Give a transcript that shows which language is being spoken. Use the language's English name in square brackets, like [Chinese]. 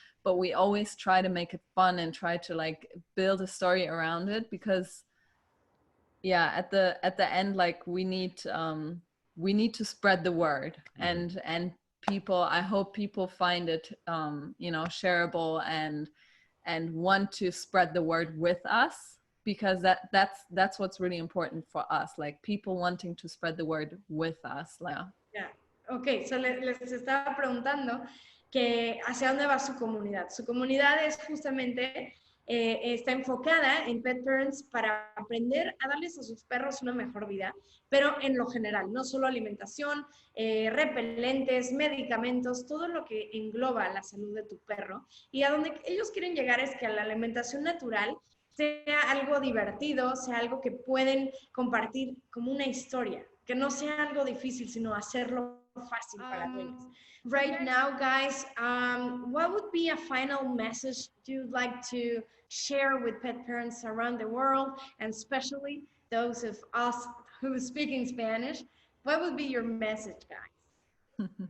[English] But we always try to make it fun and try to like build a story around it, because at the end, like we need to spread the word, and people, I hope people find it shareable and want to spread the word with us, because that's what's really important for us, like people wanting to spread the word with us. Okay, so [Spanish] les estaba preguntando que hacia dónde va su comunidad. Su comunidad es justamente, está enfocada en pet parents para aprender a darles a sus perros una mejor vida, pero en lo general, no solo alimentación, repelentes, medicamentos, todo lo que engloba la salud de tu perro. Y a donde ellos quieren llegar es que la alimentación natural sea algo divertido, sea algo que pueden compartir como una historia, que no sea algo difícil, sino hacerlo fácil para ellos. [English] Right now, guys, what would be a final message you'd like to share with pet parents around the world, and especially those of us who speak in Spanish? What would be your message, guys?